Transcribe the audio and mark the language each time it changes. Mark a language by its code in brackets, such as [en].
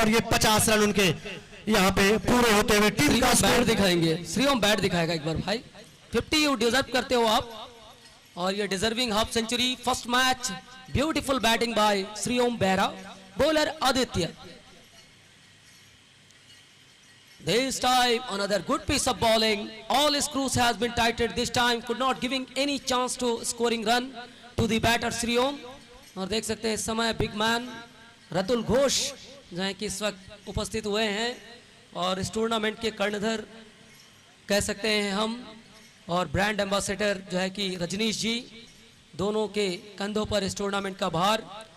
[hi] और ये 50 रन उनके यहाँ पे पूरे होते हुए टीम का बैट स्कोर दिखाएंगे, श्रीओम बैट दिखाएगा एक बार भाई। 50 [en] you deserve [hi] करते हो आप, और ये [en] Deserving half century. First match beautiful batting by Shriom Bera, bowler Aditya. This time another good piece of bowling. All screws has been tightened this time, could not giving any chance to scoring run to the batter Shriom. [hi] और देख सकते हैं इस समय big man Ratul Ghosh जो है कि इस वक्त उपस्थित हुए हैं, और इस टूर्नामेंट के कर्णधर कह सकते हैं हम, और ब्रांड एम्बेसडर जो है कि रजनीश जी, दोनों के कंधों पर इस टूर्नामेंट का भार।